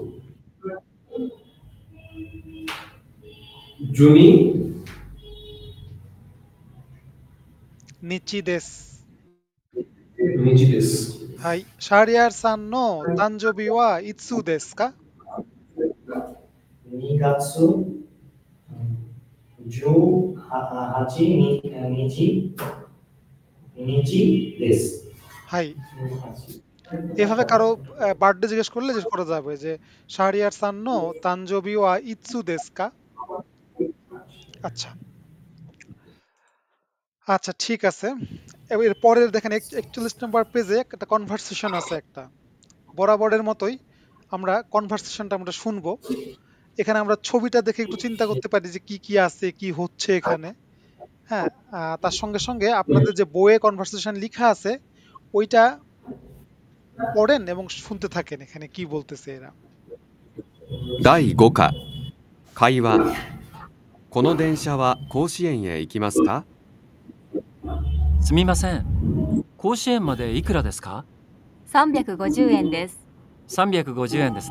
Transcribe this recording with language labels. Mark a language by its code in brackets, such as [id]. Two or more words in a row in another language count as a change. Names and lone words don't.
[ja] জুনি 日です日ですはい শাহরিয়ার さん の 誕生日 は いつ です か? 2 月18日です。 [bn] হাই এভাবে কারো বার্থডে জিজ্ঞেস করলে জিজ্ঞেস করা যাবে যে [ja] শাহরিয়ার さん の 誕生日 は いつ です か? [bn] আচ্ছা আচ্ছা ঠিক আছে এবার এর পরের দেখেন 41 নম্বর পেজে একটা কনভারসেশন আছে একটা বরাবরের মতোই আমরা কনভারসেশনটা আমরা শুনবো এখানে আমরা ছবিটা দেখে একটু চিন্তা করতে পারি যে কি কি আছে কি হচ্ছে এখানে হ্যাঁ তার সঙ্গে সঙ্গে আপনাদের যে বইয়ে কনভারসেশন লেখা আছে ওইটা পড়েন এবং শুনতে থাকেন এখানে কি বলতেছে এরা [ja] 第5課会話この電車は甲子園へ行きますか？すみません。甲子園までいくらですか 350円です。？350円ですね。